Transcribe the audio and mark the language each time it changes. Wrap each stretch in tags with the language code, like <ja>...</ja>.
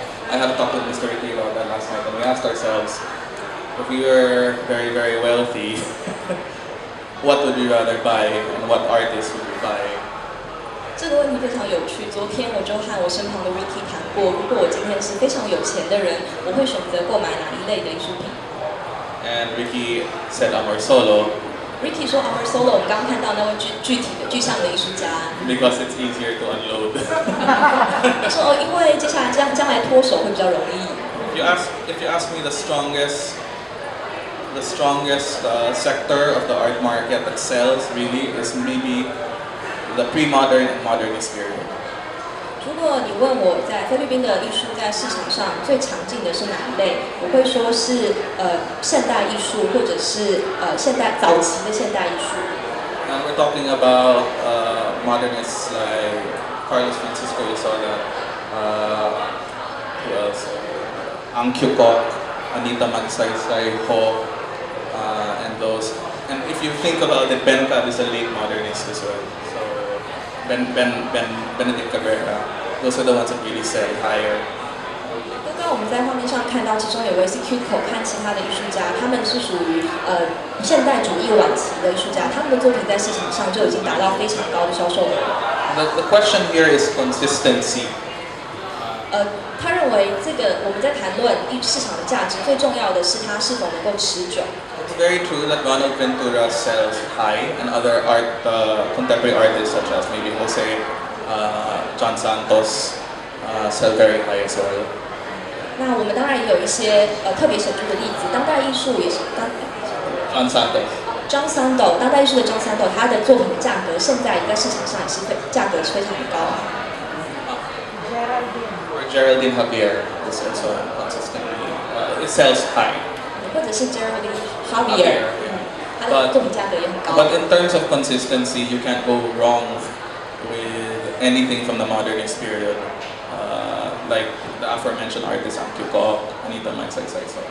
<en>I had a talk with Mr. Ricky about that last night, and we asked ourselves, if we were very, very wealthy, what would we rather buy, and what artist would we buy?</en> <zh>这个问题非常有趣。昨天我就和我身旁的 Ricky 谈过，如果我今天是非常有钱的人，我会选择购买哪一类的艺术品</zh> <en>And Ricky said Amor Solo</en> <zh>？Ricky 说 Amor Solo， 我们刚刚看到那位具象的艺术家。</zh> <en>because it's easier to unload.</en> <zh>他说因为接下来将来脱手会比较容易。</zh> <en>If you ask me the strongest sector of the art market that sells really is maybe the pre-modern and modernist period.</en> <zh>如果你问我在菲律宾的艺术在市场上最常见的是哪一类，我会说是现代艺术或者是早期的现代艺术。</zh> <en>And we're talking about modernists like Carlos Francisco, you saw that. Who else? Ang Kyukok, Anita Magsaysay, Ho, and those. And if you think about it, Ben Cab is a late modernist as well. So Benedict Cabrera, those are the ones that really sell higher.</en> <zh>刚刚我们在画面上看到，其中有位是 Kyukok 和其他的艺术家，他们是属于现代主义晚期的艺术家，他们的作品在市场上就已经达到非常高的销售额。</zh> <en>The question here is consistency.</en> <zh>他认为这个我们在谈论市场的价值，最重要的是它是否能够持久。</zh> <en>It's very true that Ronald Ventura sells high, and other contemporary artists such as maybe Jose, John Santos, sell very high as well.</en> <zh>那我们当然也有一些特别显著的例子，当代艺术也是</zh> <en>John Santos.</en> <zh>John Santos， 当代艺术的 John Santos， 他的作品的价格现在在市场上也是价格是非常的高。</zh> <en>Or Geraldine Javier is also consistently it sells high.</en> <zh>或者是 Geraldine Javier， 他的作品价格也很高。</zh> <en>But in terms of consistency, you can't go wrong with anything from the modernist period, like the aforementioned artists Ang Kyukok, Anita Magsaysay,</en>